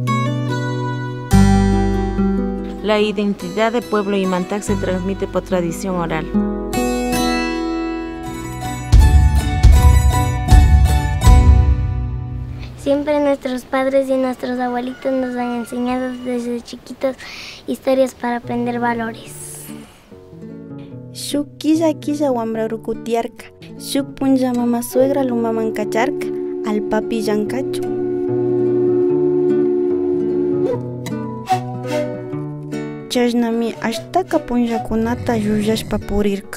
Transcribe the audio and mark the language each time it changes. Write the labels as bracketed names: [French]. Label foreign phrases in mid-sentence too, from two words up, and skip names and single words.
[Spanish] La identidad del pueblo Imantag se transmite por tradición oral. Siempre nuestros padres y nuestros abuelitos nos han enseñado desde chiquitos historias para aprender valores. [Quechua] Shuk quilla wambra rukutiarka. Shuk punlla mama suegra lumaman kacharka. Al papi llancachu. Chashnami ashtaka punllakunata llullashpa purirka.